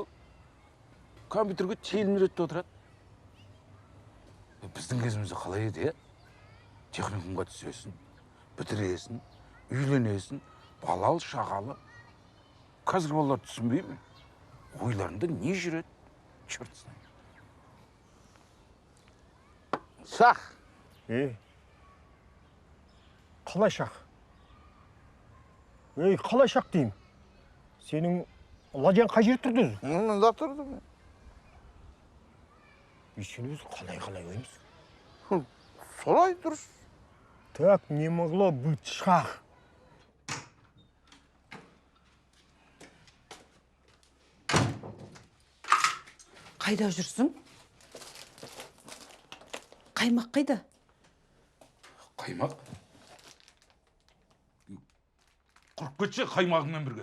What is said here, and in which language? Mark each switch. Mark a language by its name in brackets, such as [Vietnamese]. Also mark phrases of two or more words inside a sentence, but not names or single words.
[Kazakh] Компьютерге телміретті отырады. Біздің кезімізде қалай еді, техникумға түсесің, бітіресің, үйленесің, балалы, шағалы. Қазір балалар түсінбей ме? Ойларында не жүреді? [Russian] Черт знает. [Kazakh] Шақ. Қалай шақ? Қалай шақ деймін? Сенің ладьян қай жерде тұрды өзі? Мұнда тұрды мен. Сен өзі қалай ойымыз? Солай дұрыс. [Russian] Так не могло быть шах. [Kazakh] Қайда жүрсің? Қаймақ қайда? Қаймақ? Құрып кетсе қаймағыңмен бірге.